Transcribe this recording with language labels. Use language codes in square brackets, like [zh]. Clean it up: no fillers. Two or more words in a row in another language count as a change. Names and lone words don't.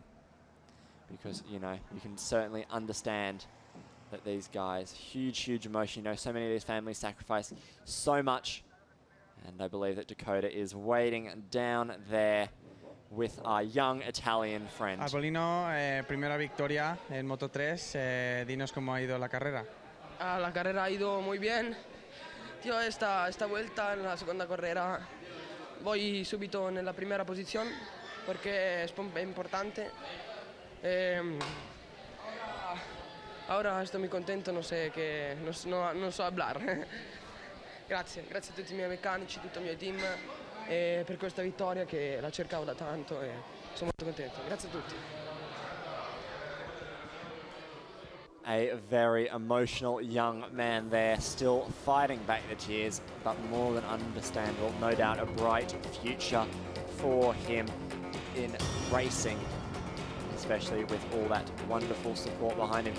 [en] Because, you know, you can certainly understand that these guys, huge emotion. You know, so many of these families sacrifice so much. And I believe that Dakota is waiting down there with our young Italian friend. [es] Arbolino, primera victoria en Moto3. Dinos cómo ha ido la carrera. La carrera ha ido muy bien. Tío, esta vuelta en la segunda carrera voy [it] subito nella [es] primera posición porque es importante. Ahora estoy muy contento, no sé qué, no so hablar. [it] Grazie a tutti i miei meccanici, tutto il mio team per questa vittoria che la cercavo da tanto e sono molto contento. Grazie a tutti. [en] A very emotional young man there, still fighting back the tears, but more than understandable. No doubt a bright future for him in racing, especially with all that wonderful support behind him.